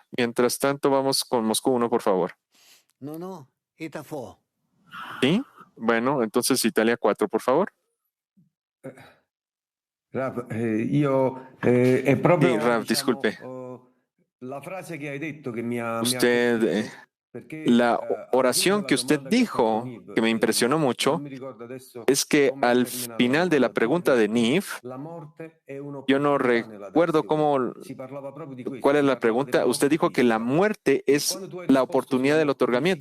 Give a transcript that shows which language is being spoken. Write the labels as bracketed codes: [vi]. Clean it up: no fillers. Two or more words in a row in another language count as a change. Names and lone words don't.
[es] Mientras tanto, vamos con Moscú 1, por favor. ¿Sí? Bueno, entonces Italia 4, por favor. Rav, disculpe. [it] La frase que hai detto che mi ha [es] la oración que usted dijo, que me impresionó mucho, es que al final de la pregunta de Niv, yo no recuerdo cuál es la pregunta. Usted dijo que la muerte es la oportunidad del otorgamiento.